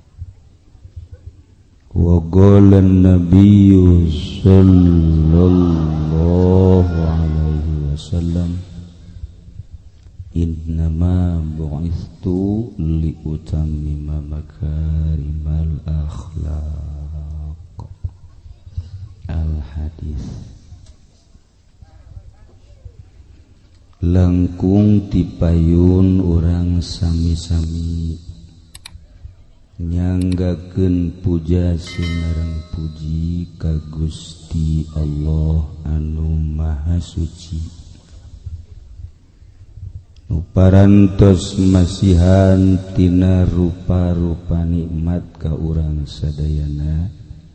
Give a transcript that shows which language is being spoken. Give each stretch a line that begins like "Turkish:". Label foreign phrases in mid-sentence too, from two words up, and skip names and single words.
Arabic: وقال النبي صلى الله عليه وسلم إنما بعثت لأتمم مكارم الأخلاق. الحديث.
Sundanese: Langkung tipayun orang sami-sami nyanggakeun puja sinareng puji ka Gusti Allah anu maha suci nu parantos masihan tina rupa-rupa nikmat ka urang sadayana